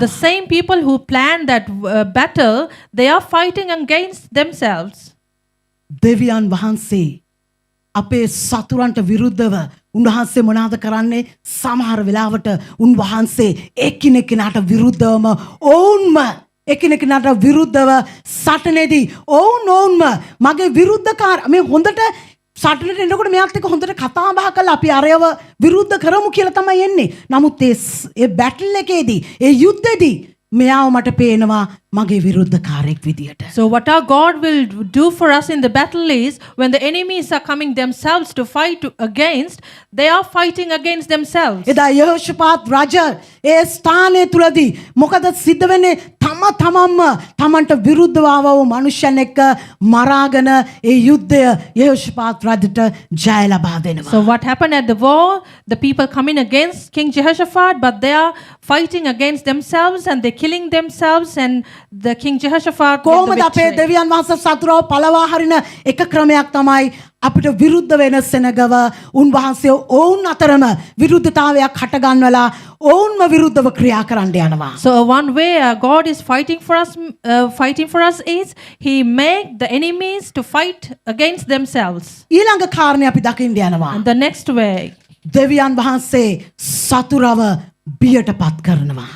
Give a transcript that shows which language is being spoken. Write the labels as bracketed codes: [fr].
[en] The same people who planned that battle, they are fighting against themselves. [si] දෙවියන් වහන්සේ අපේ සතුරන්ට විරුද්ධව උන්වහන්සේ මොනවද කරන්නේ? සමහර වෙලාවට උන්වහන්සේ එකිනෙකනාට විරුද්ධවම ඔවුන්ම එකිනෙකනාට විරුද්ධව සටනේදී ඔවුන්ම මගේ විරුද්ධකාර මේ හොඳට සටනට එනකොට මෙයාත් එක්ක හොඳට කතා බහ කරලා අපි අරයව විරුද්ධ කරමු කියලා තමයි එන්නේ. නමුත් ඒ බැටල් එකේදී ඒ යුද්ධෙදී මෙයාව මට පේනවා මගේ විරුද්ධකාරයෙක් විදියට. [en] So what our God will do for us in the battle is when the enemies are coming themselves to fight against, they are fighting against themselves. [si] එදා යෙහෝෂාපාත් රජ ඒ ස්ථානයේ තුලදී මොකද සිද්ධ වෙන්නේ? තම තමන්ම තමන්ට විරුද්ධව ආව වූ මනුෂ්‍යයන් එක්ක මරාගෙන ඒ යුද්ධය යෙහෝෂාපාත් රජුට ජය ලබා දෙනවා. [en] So what happened at the war? The people coming against King Jehoshaphat, but they are fighting against themselves and they're killing themselves, and the King Jehoshaphat get the [si] කොහොමද අපේ [en] victory. [si] දෙවියන් වහන්සේ සතුරව පළවා හරින එක ක්‍රමයක් තමයි අපිට විරුද්ධ වෙන සෙනගව උන්වහන්සේ ඔවුන් අතරම විරුද්ධතාවයක් හටගන්වලා ඔවුන්ම විරුද්ධව ක්‍රියා කරන්න යනවා. [en] So one way God is fighting for us is He make the enemies to fight against themselves. [si] ඊළඟ කාරණේ අපි දකින්න යනවා. [en] And the next way, [si] දෙවියන් වහන්සේ සතුරව බියට පත් කරනවා.